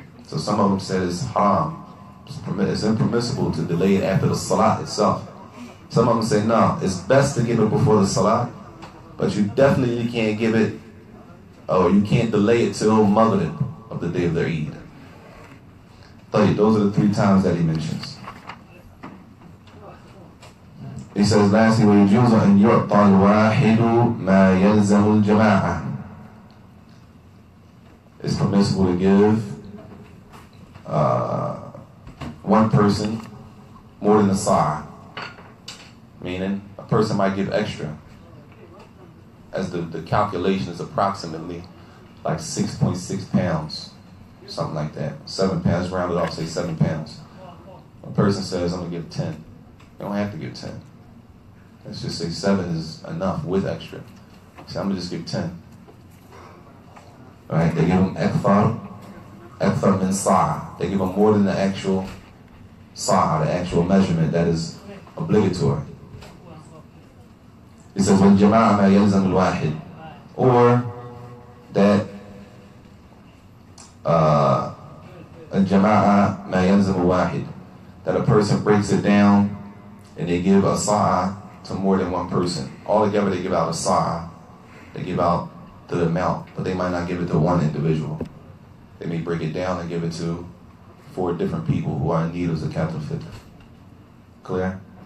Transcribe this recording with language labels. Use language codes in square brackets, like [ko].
[en] So some of them said it's haram. It's impermissible to delay it after the Salat itself. Some of them say, no, it's best to give it before the Salat, but you definitely can't give it, or you can't delay it till Maghrib of the day of their Eid. Those are the 3 times that he mentions. He says, lastly, [ar] وَيُجُوزُ أَنْ يُعْطَى الْوَاحِدُ مَا يَلْزَمُ الْجَمَاعَةِ. [en] It's permissible to give one person more than a sa'a. Meaning, a person might give extra. As the calculation is approximately like 6.6 pounds. Something like that. 7 pounds, rounded off, say 7 pounds. A person says, I'm going to give 10. You don't have to give 10. Let's just say 7 is enough with extra. So I'm going to just give 10. Alright, they give them [ar] akthar min [en] sa'a. They give them more than the actual sa'a, the actual measurement that is obligatory. It says, [ar] وَالْجَمَاعَ مَا يَلْزَمُ الْوَاحِدِ. [en] Or that [ar] الْجَمَاعَ مَا يَلْزَمُ الْوَاحِدِ. [en] That a person breaks it down and they give a sa'a to more than one person. Altogether they give out a sa'a. They give out the amount, but they might not give it to one individual. They may break it down and give it to 4 different people who are in need of Zakat Al-Fitr. Clear?